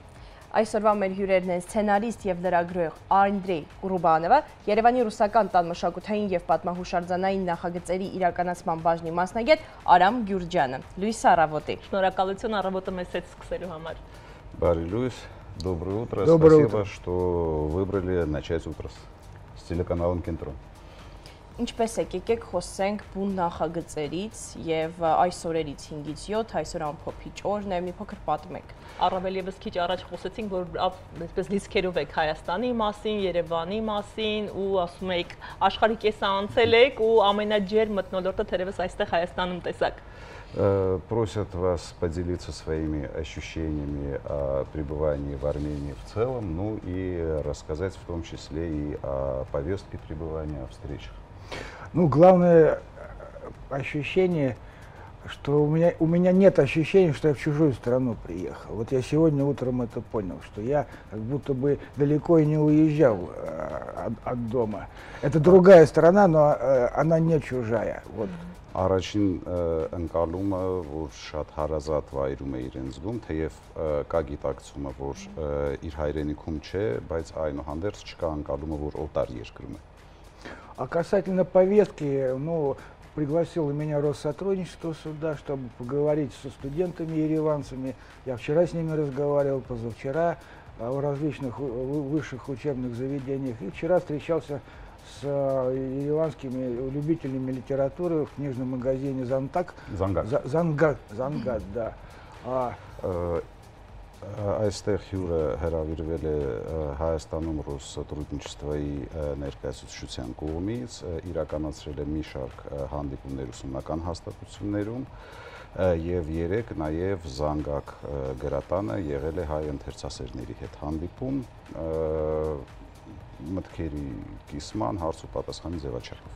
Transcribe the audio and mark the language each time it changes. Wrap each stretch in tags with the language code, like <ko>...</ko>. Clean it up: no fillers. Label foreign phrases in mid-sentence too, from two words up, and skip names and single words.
<hy>Այսօրվա մեր հյուրերն են սցենարիստ և լրագրող Անդրեյ Ռուբանովը, Երևանի ռուսական տան մշակութային և պատմահուշարձանային նախագծերի իրականացման բաժնի մասնագետ Արամ Գյուրջյանը։ Լույս առավոտի։ Շնորհակալություն առավոտը մեզ հետ սկսելու համար։ Բարի լույս,</hy> <ru>доброе утро, спасибо, что выбрали начать утро с телеканалом Кентрон.</ru> <hy>Ինչպես եկեք խոսենք բուն նախագծերից և այս օրերից 5-ից 7, այսօր ամփոփիչ օրն է, մի փոքր պատմեք։ Առավել ևս քիչ առաջ խոսեցինք, որ այսպես դիսկերով եք Հայաստանի մասին, Երևանի մասին ու ասում եք աշխարհի կեսը անցել եք ու ամենաջեր մթնոլորտը թերևս այստեղ Հայաստանում տեսակ։</hy> <ru>Просят вас поделиться своими ощущениями о пребывании в Армении в целом, ну и рассказать в том числе и о повестке пребывания, о встречах. Ну, главное ощущение, что у меня нет ощущения, что я в чужую страну приехал. Вот я сегодня утром это понял, что я как будто бы далеко и не уезжал от дома. Это другая страна, но она не чужая. Вот.</ru> <hy>Առաջին ընկալումը, որ շատ հարազատ վայրում է իրեն զգում, թեև կա գիտակցումը, որ իր հայրենիքում չէ, բայց այնուհանդերձ չկա ընկալումը, որ օտար երկրում է։</hy> <ru>А касательно повестки, ну, пригласило меня Россотрудничество сюда, чтобы поговорить со студентами ереванцами. Я вчера с ними разговаривал, позавчера в различных высших учебных заведениях. И вчера встречался с ереванскими любителями литературы в книжном магазине «Зангак». «Зангак», да.</ru> <hy>Այստեղ հյուրը հրավիրվել է Հայաստանում Ռոսսոտրուդնիչստվոյի ներկայացուցչության կողմից, իրականացրել է մի շարք հանդիպումներ ուսումնական հաստատություններում և 3 նաև Զանգակ գրատանը եղել է հայ ընթերցասերների հետ հանդիպում մտքերի կիսման, հարց ու պատասխանի ձևաչափով։</hy>